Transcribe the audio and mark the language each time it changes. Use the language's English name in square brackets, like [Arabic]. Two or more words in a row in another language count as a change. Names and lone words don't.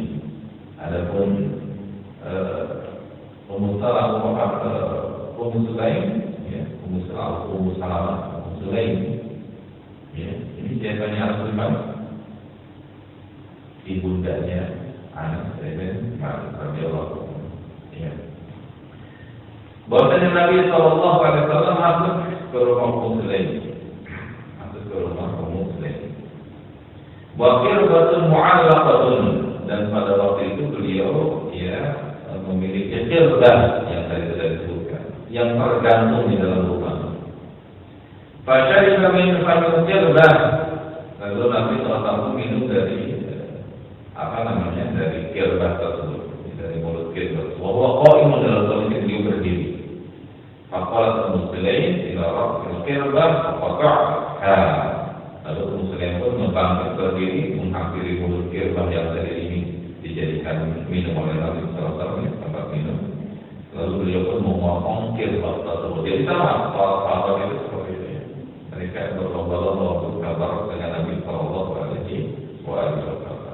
[Indonesian] Adapun Ummu Sulaim, ya, Ummu Salamah, Ummu Sulaim, ya, ini siapanya Anas bin Malik? Ibundanya Anas bin Malik [Arabic] رضي الله عنه. [Indonesian] Ya. Bahwasanya Nabi [Arabic] صلى الله عليه وسلم [Indonesian] masuk ke rumah Ummu Sulaim. [Arabic] وقربة معلقة, [Indonesian] dan pada waktu itu beliau ya memiliki qirbah yang tadi sudah disebutkan, yang tergantung di dalam rumah. [Arabic] فشرب من فضل قربة, [Indonesian] lalu Nabi SAW minum dari dari qirbah tersebut, dari mulut qirbah. [Arabic] وهو قائم, [Indonesian] dalam kondisi beliau berdiri. [Arabic] فقامت أم سليم إلى رأس القربة فقطعتها. [Indonesian] Lalu Ummu Sulaim pun membangkit berdiri menghampiri mulut qirbah yang tadi ini dijadikan minum oleh Nabi SAW, tempat minum. Lalu beliau pun memotong qirbah tersebut. Jadi sama, para sahabat itu seperti itu ya. Mereka berlomba-lomba untuk kabar dengan Nabi [Arabic] صلى الله عليه وسلم.